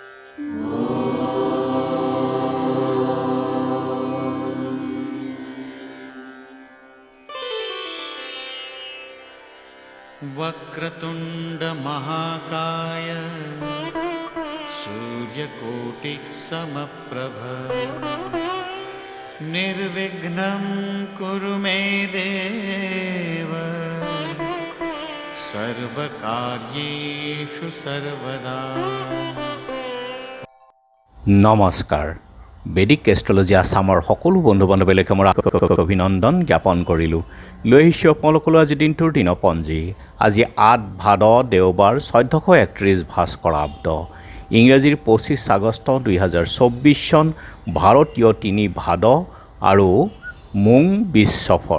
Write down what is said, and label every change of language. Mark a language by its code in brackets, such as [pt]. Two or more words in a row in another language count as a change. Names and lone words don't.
[sa] वक्रतुंड महाकाय सूर्यकोटि समप्रभ निर्विघ्नं कुरु मे देव सर्वकार्येषु सर्वदा। [as] নমস্কাৰ। বেদিক এষ্ট্ৰলজি আছামৰ সকলো বন্ধু বান্ধৱীলৈকে মোৰ অভিনন্দন জ্ঞাপন কৰিলোঁ। লৈ আহিছোঁ আপোনালোকলৈ আজি দিনটোৰ দিনপঞ্জী। আজি ৮ ভাদ দেওবাৰ ১৪৩১ ভাস্কৰাব্দ, ইংৰাজীৰ ২৫ আগষ্ট ২০২৪ চন, ভাৰতীয় ৩ ভাদ আৰু মোং ২০ সফৰ।